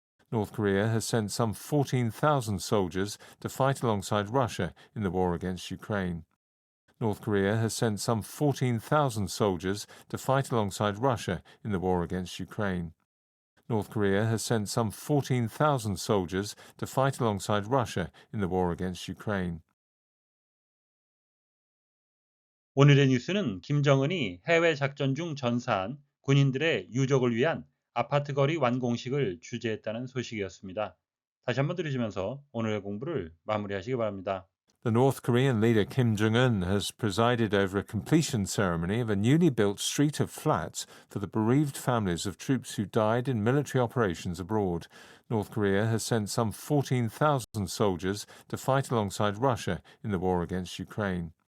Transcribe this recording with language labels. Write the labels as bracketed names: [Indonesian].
[English] North Korea has sent some 14,000 soldiers to fight alongside Russia in the war against Ukraine. North Korea has sent some 14,000 soldiers to fight alongside Russia in the war against Ukraine. North Korea has sent some 14,000 soldiers to fight alongside Russia in the war against Ukraine. [Korean] 오늘의 뉴스는 김정은이 해외 작전 중 전사한 군인들의 유족을 위한 아파트 거리 완공식을 주재했다는 소식이었습니다. 다시 한번 들으시면서 오늘의 공부를 마무리하시기 바랍니다. [English] The North Korean leader Kim Jong-un has presided over a completion ceremony of a newly built street of flats for the bereaved families of troops who died in military operations abroad. North Korea has sent some 14,000 soldiers to fight alongside Russia in the war against Ukraine.